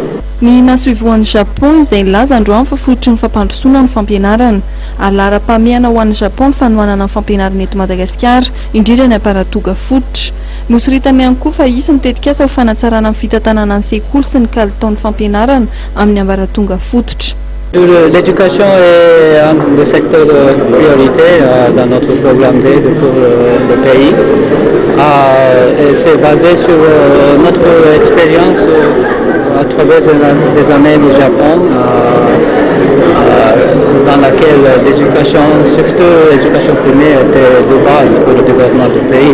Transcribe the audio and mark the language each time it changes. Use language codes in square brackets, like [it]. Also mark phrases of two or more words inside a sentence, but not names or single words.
[mg] Ny nahasoivoan'ny Japon izay nilaza androany fa fototry ny fampandrosoana ny fampianarana ary lara-pameana ho an'ny Japon ny fanohanana ny fampianarana eto Madagasikara indrindra ny aparatoga fototra. Nosoritany ihany koa fa isy ny tetikasa ho fanatsarana amin'ny fitantanana ny sekoly sy ny kalitaon'ny fampianarana amin'ny ambaratonga fototra. [fr] L'éducation est un des secteurs de priorité dans notre programme d'aide pour le pays. Et c'est basé sur notre expérience à travers des années du Japon, dans laquelle l'éducation, surtout l'éducation primaire, était de base pour le développement du pays.